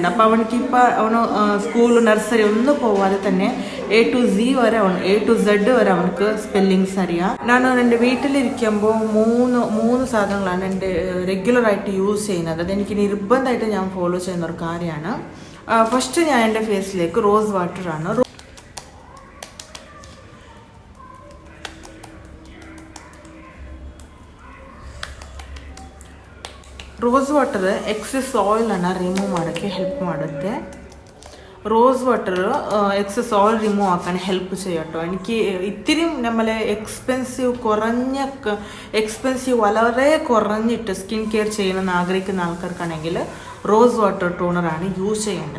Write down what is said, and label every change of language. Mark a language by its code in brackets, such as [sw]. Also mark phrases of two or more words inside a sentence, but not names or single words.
[ml] അപ്പോൾ അവനക്കിപ്പോൾ അവന് സ്കൂൾ നഴ്സറി ഒന്നും പോവാതെ തന്നെ [en] A to Z [ml] വരെ അവനക്ക് സ്പെല്ലിങ്സ് അറിയാം. ഞാൻ എൻ്റെ വീട്ടിലിരിക്കുമ്പോൾ മൂന്ന് സാധനങ്ങളാണ് എൻ്റെ റെഗുലറായിട്ട് യൂസ് ചെയ്യുന്നത്. അതെനിക്ക് നിർബന്ധമായിട്ട് ഞാൻ ഫോളോ ചെയ്യുന്ന ഒരു കാര്യമാണ്. ഫസ്റ്റ് ഞാൻ എൻ്റെ ഫേസിലേക്ക് റോസ് വാട്ടറാണ്. [en] rose water excess [kn] ಆಯಿಲನ್ನು ರಿಮೂವ್ ಮಾಡೋಕ್ಕೆ ಹೆಲ್ಪ್ ಮಾಡುತ್ತೆ. [en] rose water excess oil remove [ml] ആക്കാൻ ഹെൽപ്പ് ചെയ്യും കേട്ടോ. എനിക്ക് ഇത്തിരി നമ്മളെ എക്സ്പെൻസീവ് വളരെ കുറഞ്ഞിട്ട് [en] skin care [ml] ചെയ്യണമെന്ന് ആഗ്രഹിക്കുന്ന ആൾക്കാർക്കാണെങ്കിൽ റോസ് വാട്ടർ ടോണറാണ് യൂസ് ചെയ്യേണ്ടത്.